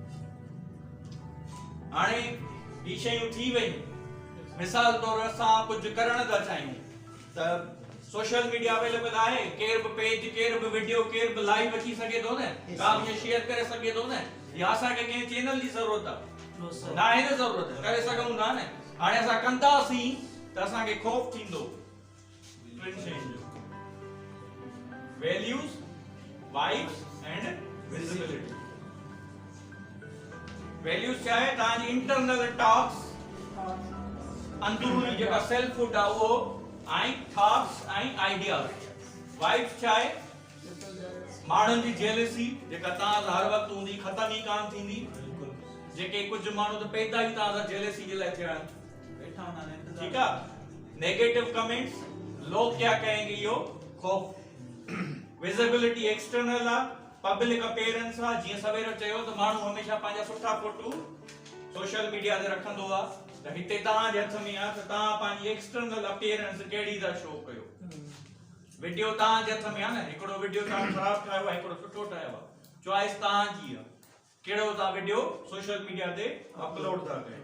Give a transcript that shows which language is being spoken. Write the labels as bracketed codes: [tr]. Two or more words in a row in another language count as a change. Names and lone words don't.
[sd] हाणे ही शयूं थी वयूं मिसाल तौर असां कुझु करण था चाहियूं त [en] social media [sd] अवेलेबल आहे केर बि पेज केर बि वीडियो केर बि लाइव अची सघे थो न का बि शेयर करे सघे थो न या असांखे कंहिं चैनल जी ज़रूरत आहे न आहे न ज़रूरत करे सघूं था न हाणे असां कंदासीं त असांखे खौफ़ थींदो टिनि शयुनि जो [en] values vibes and visibility [sd] वैल्यूज़ छा आहे तव्हांजी इंटरनल टॉक्स अंदरूनी जेका [en] self food [sd] आहे उहो ऐं थॉट्स ऐं आइडियाज़ वाइब्स छा आहे माण्हुनि जी जेलसी जेका तव्हां हर वक़्तु हूंदी ख़तम ई कान थींदी जेके कुछ माण्हू त पैदा ई तव्हां सां जेलसी जे लाइ थिया आहिनि [ur] بیٹھا ہونا ہے انتظار. ٹھیک ہے. [en] negative comments [ur] لوگ کیا کہیں گے یو خوف. [sd] विजिबिलिटी एक्सटर्नल आ, [en] public appearance [sd] आ, जीअं सवेरो चयो त माण्हू हमेशा पंहिंजा सुठा फोटो [en] social media [sd] ते रखंदो आ त हिते तव्हां जे हथ में आ त तव्हां पंहिंजी [en] external appearance [sd] कहिड़ी था शो कयो। वीडियो तव्हां जे हथ में आ न, हिकिड़ो वीडियो तव्हां ख़राब ठाहियो आहे, हिकिड़ो सुठो ठाहियो आहे, चॉइस तव्हांजी आहे कहिड़ो तव्हां वीडियो [en] social media [sd] ते अपलोड था कयो।